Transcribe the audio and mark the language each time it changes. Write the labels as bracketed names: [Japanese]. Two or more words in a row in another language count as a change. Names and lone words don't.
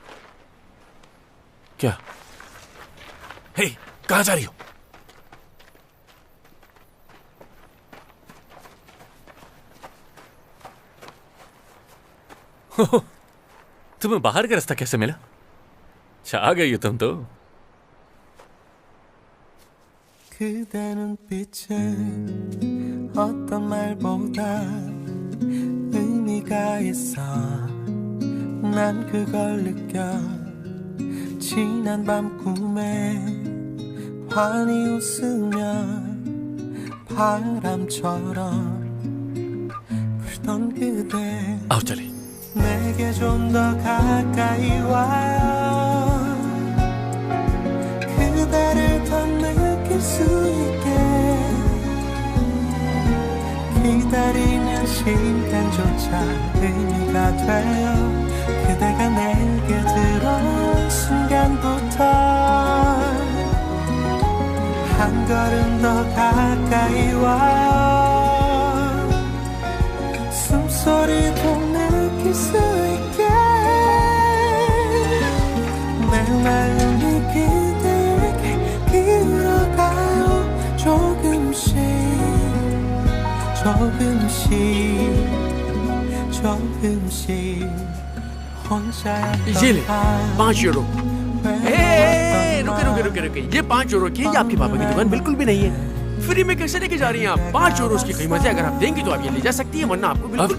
[Hindi] क्या? हे, कहां जा रही हो? तुम्हें बाहर का रास्ता कैसे मिला? छा गई हो तुम तो। [Korean] 그대 눈빛에 어떤 말보다 의미가 있어 난 그걸 느껴 지난 밤 꿈에 환히 웃으며 바람처럼 불던 그대 [Hindi] आओ चले। [Korean] 내게 좀 더 가까이 와요 그대를 더 느낄 수 있게 기다리는 시간조차 의미가 돼요 그대가 내게 들어온 순간부터 한 걸음 더 가까이 와요 숨소리도 느낄 수 있게 내 마음이 그대에게 기울어가요 조금씩 [Hindi] ये ले 5 यूरो। रुके, ये 5 यूरो की, ये आपके पापा की दुकान बिल्कुल भी नहीं है। फ्री में कैसे लेके जा रही हैं आप? 5 यूरो की कीमत है, अगर आप देंगी तो आप ये ले जा सकती हैं, वरना आपको बिल्कुल